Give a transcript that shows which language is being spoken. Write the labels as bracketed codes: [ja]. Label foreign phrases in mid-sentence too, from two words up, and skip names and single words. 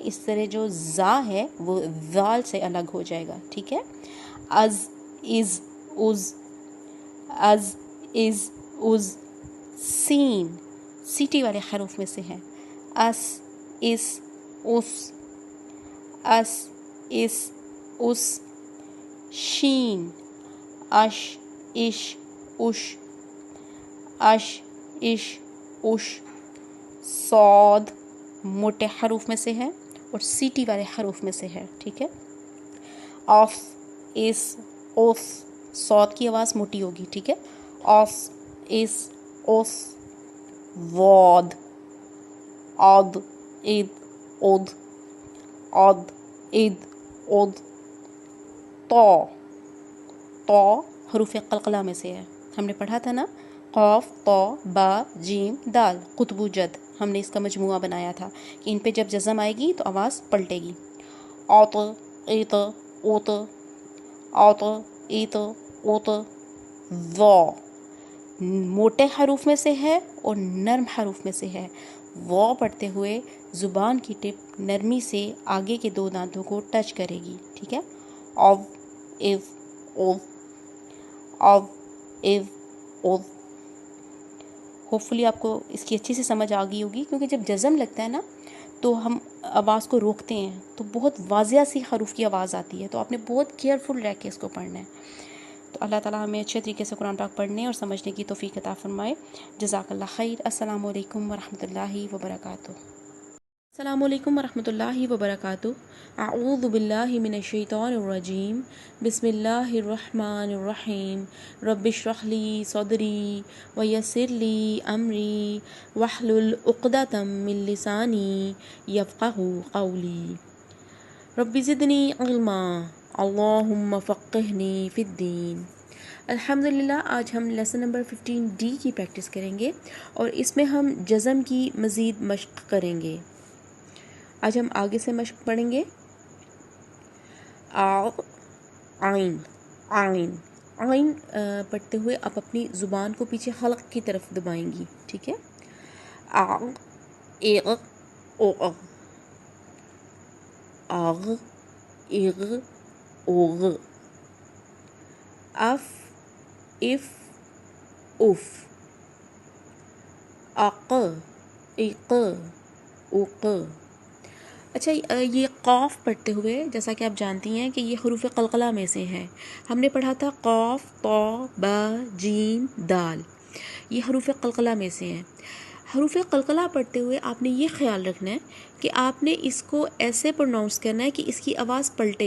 [ur] اس طرح جو زا ہے وہ ذال سے الگ ہو جائے گا، ٹھیک ہے؟ از، از، از، از، از، از۔ سین سیٹی والے حروف میں سے ہے، اس، اس، اس، اس، اس، اس۔ شین، اش، اش، اش، اش، اش، اش۔ صاد موٹے حروف میں سے ہے اور سیٹی والے حروف میں سے ہے، ٹھیک ہے؟ آف، اس، اوس۔ صاد کی آواز موٹی ہوگی، ٹھیک ہے؟ آف، اس، اوس۔ واد، عد، اد، اد، عد، اد، اد۔ طا، طا حروف قلقلہ میں سے ہے، ہم نے پڑھا تھا نا قاف، طا، با، جیم، دال، قطب و جد۔ ہم نے اس کا مجموعہ بنایا تھا کہ ان پہ جب جزم آئے گی تو آواز پلٹے گی۔ آت، ایت، اوت، آت، ایت، اوت۔ وا موٹے حروف میں سے ہے اور نرم حروف میں سے ہے۔ واو پڑھتے ہوئے زبان کی ٹپ نرمی سے آگے کے 2 دانتوں کو ٹچ کرے گی، ٹھیک ہے؟ او، ایو، او، او، ایو، او۔ ہوپ فلی آپ کو اس کی اچھی سے سمجھ آ گئی ہوگی، کیونکہ جب جزم لگتا ہے نا تو ہم آواز کو روکتے ہیں تو بہت واضح سی حروف کی آواز آتی ہے، تو آپ نے بہت کیئرفل رہ کے اس کو پڑھنا ہے۔ تو اللہ تعالیٰ ہمیں اچھے طریقے سے قرآن پاک پڑھنے اور سمجھنے کی توفیق عطا فرمائے۔ [ar] جزاک اللہ خیر۔ السلام علیکم ورحمۃ اللہ وبرکاتہ۔ السلام علیکم ورحمۃ اللہ وبرکاتہ۔ اعوذ باللہ من الشیطان الرجیم، بسم اللہ الرحمن الرحیم۔ رب اشرح لی صدری ویسر لی امری واحلل عقدۃ من لسانی یفقہوا قولی۔ رب زدنی علما اللہم فقہنی فی الدین۔ [ur] الحمدللہ آج ہم [en] lesson number [ur] 15D کی پریکٹس کریں گے اور اس میں ہم جزم کی مزید مشق کریں گے۔ آج ہم آگے سے مشق پڑھیں گے۔ عین عین عین پڑھتے ہوئے آپ اپنی زبان کو پیچھے حلق کی طرف دبائیں گی، ٹھیک ہے؟ اغ اغ اوغ اغ اغ اوغ اف اف اف اق اق اق۔ اچھا، یہ قاف پڑھتے ہوئے جیسا کہ آپ جانتی ہیں کہ یہ حروف قلقلہ میں سے ہیں۔ ہم نے پڑھا تھا قاف، طا، با، جیم، دال، یہ حروف قلقلہ میں سے ہیں۔ حروف قلقلہ پڑھتے ہوئے آپ نے یہ خیال رکھنا ہے کہ آپ نے اس کو ایسے پروناؤنس کرنا ہے کہ اس کی آواز پلٹے۔